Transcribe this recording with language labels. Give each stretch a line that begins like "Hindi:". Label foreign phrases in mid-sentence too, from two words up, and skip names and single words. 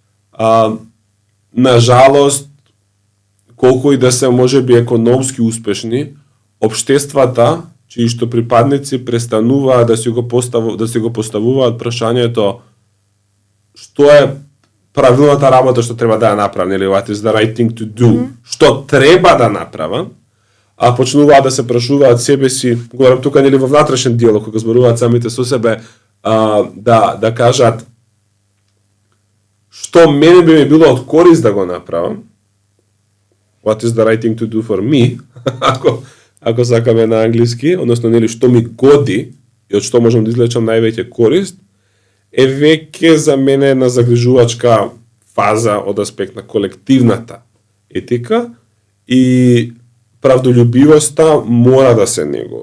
Macedonian: На жалост, колку и да се можеби економски успешни, општествата чии што припадници престануваат да си го поставуваат прашањето што е правилната работа што треба да ја направат,
English: what is the right thing to do,
Macedonian: што треба да направат, а почнуваат да се прашуваат себе си, говорам тука во внатрешен диалог, кога зборуваат самите со себе, да кажат што мене би ми било од корист да го направам,
English: what is the right thing to do for me,
Macedonian: ако сакаме на англиски, односно што ми годи и од што можам да извлечам највеќе корист, е веќе за мене една загрижувачка фаза од аспект на колективната етика и правдолюбивоста мора да се негува.